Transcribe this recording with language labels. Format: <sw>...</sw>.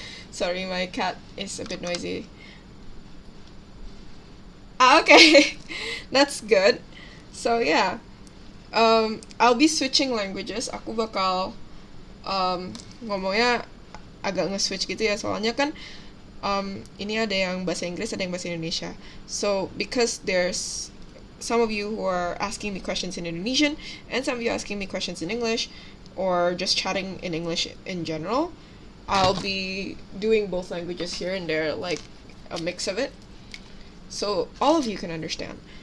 <en>Sorry, my cat is a bit noisy. Okay, that's good. So yeah, I'll be switching languages.</en> <id>Aku bakal ngomongnya agak nge-switch gitu ya, soalnya kan ini ada yang bahasa Inggris, ada yang bahasa Indonesia.</id> <en>So because there's some of you who are asking me questions in Indonesian and some of you asking me questions in English, or just chatting in English in general, I'll be doing both languages here and there, like a mix of it, so all of you can understand.</en>